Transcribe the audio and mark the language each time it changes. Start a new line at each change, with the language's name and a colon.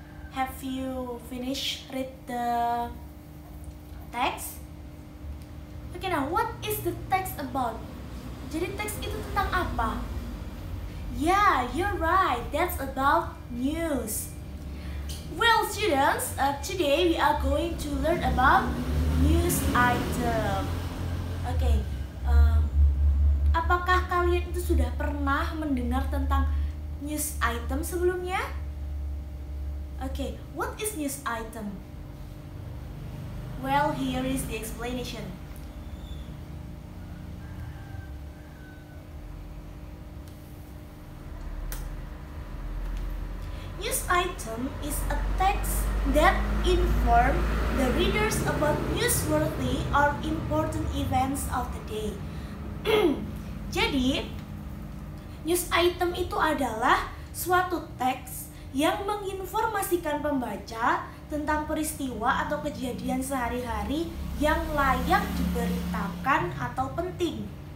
English: Have you finished read the text? Okay, now what is the text about?
Indonesian: Jadi teks itu tentang apa?
English: Yeah, you're right. That's about news. Well, students, today we are going to learn about news item.
Indonesian: Oke, apakah kalian itu sudah pernah mendengar tentang news item sebelumnya?
English: Oke, what is news item? Well, here is the explanation. News item is a text that inform the readers about newsworthy or important events of the day.
Indonesian: Jadi, news item itu adalah suatu teks yang menginformasikan pembaca tentang peristiwa atau kejadian sehari-hari yang layak diberitakan atau penting.